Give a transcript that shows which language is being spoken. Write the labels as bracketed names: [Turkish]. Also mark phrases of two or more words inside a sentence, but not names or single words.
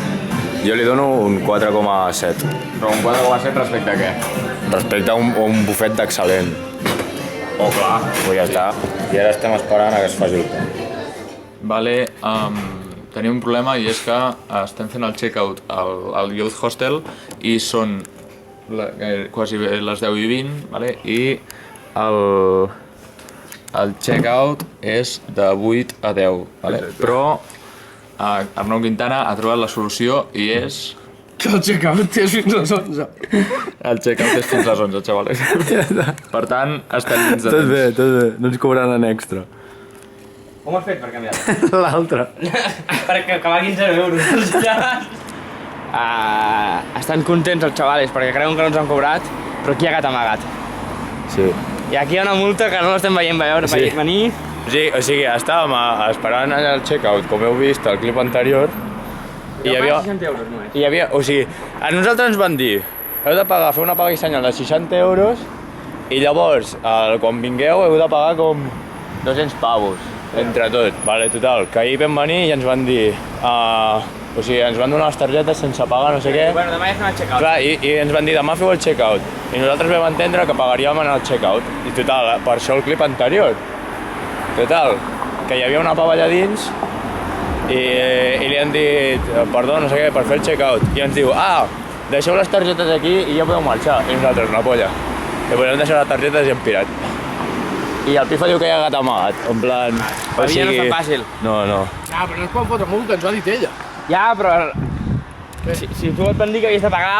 [Catalan] Jo li dono un 4,7. Però un 4,7 respecte a què? Respecte a un bufet d'excel·lent. Oh, clar. Pues ja està. I ara estem esperant a que es faci el pa. Vale, tenim un problema i és que estem fent el check-out al Youth Hostel i són quasi les 10 i 20, vale? I el check-out és de 8 a 10, vale? Però Arnau Quintana ha trobat la solució i és... Que el check-out és fins a les 11. El check-out és fins a les 11, xavales. Per tant, estem dins de temps. Tot bé, no ens cobraran en extra. Com ho has fet per canviar-ho? L'altre. Perquè acabar 15 euros. Estan contents els xavales perquè creuen que no ens han cobrat, però aquí ha gat amagat. Sí. I aquí hi ha una multa que no l'estem veient venir. Sí, o sigui, estàvem esperant allà el check-out, com heu vist al clip anterior, i hi havia... 60 euros només. Hi havia, o sigui, a nosaltres ens van dir heu de pagar, fer una paga i senyal de 60 euros i llavors, quan vingueu, heu de pagar com 200 pavos, entre tot. Vale, total, que ahir vam venir i ens van dir... o sigui, ens van donar les targetes sense pagar, no sé què. Bueno, demà ja fem el check-out. Clar, i ens van dir, demà feu el check-out. I nosaltres vam entendre que pagaríem en el check-out. I total, per això el clip anterior. Total, que hi havia una pava allà dins i li han dit, perdó, no sé què, per fer el check-out. I ens diu, deixeu les targetes aquí i ja podeu marxar. I nosaltres, una polla. I doncs hem deixat les targetes i hem pirat. I el Pifa diu que hi ha gat amagat, en plan... La vida no és tan fàcil. No. Però no es pot fotre multa, ens ho ha dit ella. Ja, però... Si tu et van dir que havies de pagar...